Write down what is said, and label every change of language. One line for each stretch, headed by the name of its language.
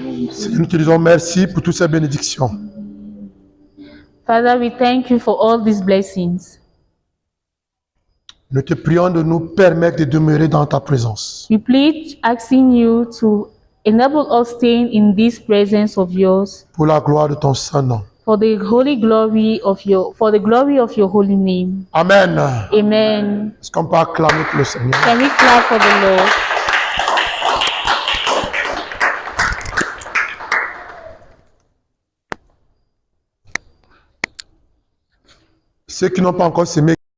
French: Seigneur, nous te disons merci pour toutes ces bénédictions.
English: Father, we thank you for all these blessings.
French: Nous te prions de nous permettre de demeurer dans ta présence.
English: We plead asking you to enable us staying in this presence of yours
French: Pour la gloire de ton Saint-Nom.
English: for the glory of your holy name.
French: Amen.
English: Amen.
French: Est-ce qu'on peut acclamer pour le Seigneur?
English: Can we clap for the Lord?
French: Ceux qui n'ont pas encore semé